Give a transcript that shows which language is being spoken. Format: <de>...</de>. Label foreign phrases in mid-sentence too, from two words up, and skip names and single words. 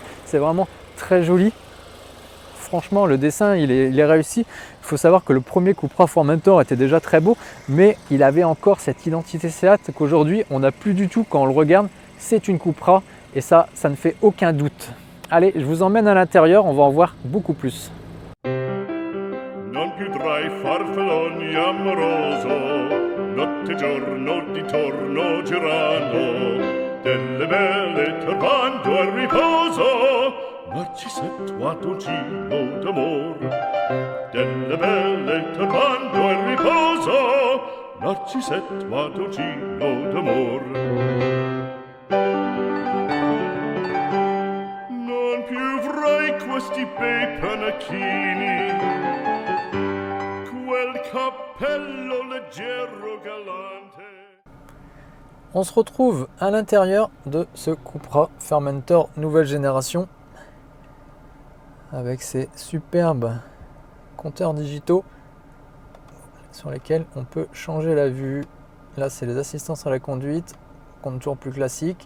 <fr>C'est vraiment très joli. Franchement, le dessin, il est réussi. Il faut savoir que le premier Cupra Formentor était déjà très beau, mais il avait encore cette identité Seat qu'aujourd'hui, on n'a plus du tout quand on le regarde. C'est une Cupra et ça ne fait aucun doute. Allez, je vous emmène à l'intérieur, on va en voir beaucoup plus.</fr> <it>Non più tra i farfalloni amoroso, notte e giorno di torno girano, delle belle turbando al riposo, Narcisetto a tuo giro d'amor. Delle belle turbando al riposo, Narcisetto a tuo giro d'amor. Non più avrai questi bei panacchini, quel cappello leggero galante.</it> <fr>On se retrouve à l'intérieur de ce Cupra Formentor nouvelle génération avec ces superbes compteurs digitaux sur lesquels on peut changer la vue. Là, c'est les assistances à la conduite, compte toujours plus classique.</fr>